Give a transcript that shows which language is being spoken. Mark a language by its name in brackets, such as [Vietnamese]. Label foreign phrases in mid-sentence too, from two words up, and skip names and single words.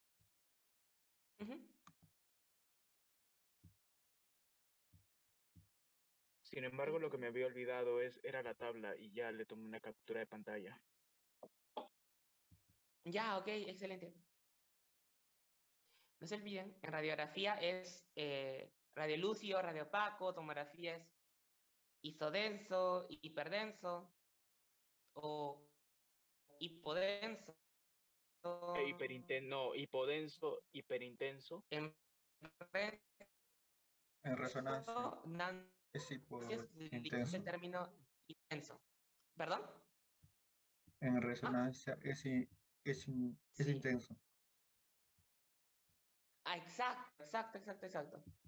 [Spanish] Sin embargo, lo que me había olvidado era la tabla y ya le tomé una captura de pantalla. Ya, ok, excelente. No se olviden, en radiografía es radiolúcido, radiopaco, tomografía es isodenso, hiperdenso o hipodenso. Hipodenso, hiperintenso. En En resonancia es el intenso. término intenso. ¿Perdón? En ¿Ah? resonancia es Sí. intenso. Ah, exacto.